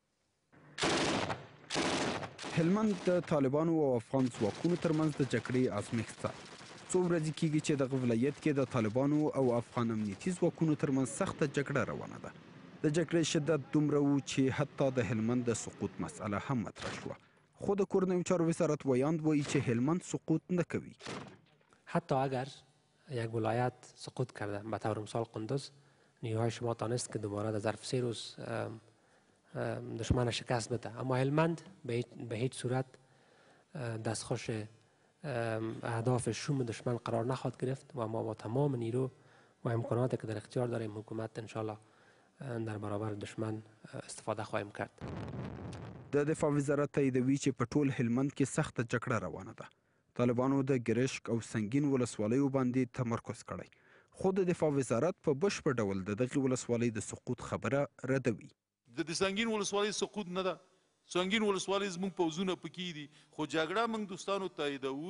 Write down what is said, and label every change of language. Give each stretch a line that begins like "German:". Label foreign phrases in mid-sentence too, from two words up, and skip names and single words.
Pashto: هلمند د طالبانو او افغان ځواکونو ترمنځ د جګړې ازمېښت ته څو ورځې کېږي چې دغه ولایت کې د طالبانو او افغان امنیتي ځواکونو ترمنځ سخته جګړه روانه ده. د جګړې شدت دومره و چې حتی د هلمند د سقوط مسئله هم مطرح شوه. خو د کورنیو چارو وزارت ویاند وایي چې هلمند سقوط نکوي.
Persian: حتی اگر یک ولایت سقوط کرده به طور مثال قندوز، نیروهای شما تانست که دوباره در ظرف 3 روز دشمن شکست بده، اما هلمند به هیچ صورت دستخوش اهداف شوم دشمن قرار نخواهد گرفت و ما با تمام نیرو و امکاناتی که در اختیار داریم حکومت انشالله در برابر دشمن استفاده خواهیم کرد.
Pashto: د دفاع وزارت تاییدوي چې په ټول هلمند کې سخته جګړه روانه ده. طالبانو د ګرشک او سنګین ولسوالیو باندې تمرکز کړی. خو د دفاع وزارت په بشپړ ډول د دغې ولسوالۍ د سقوط خبره ردوي. د سنگین ولسوالۍ سقوط نه ده. سنگین ولسوالۍ زموږ پوځونه پکې دي، خو جګړه موږ دوستانو تاییدوو.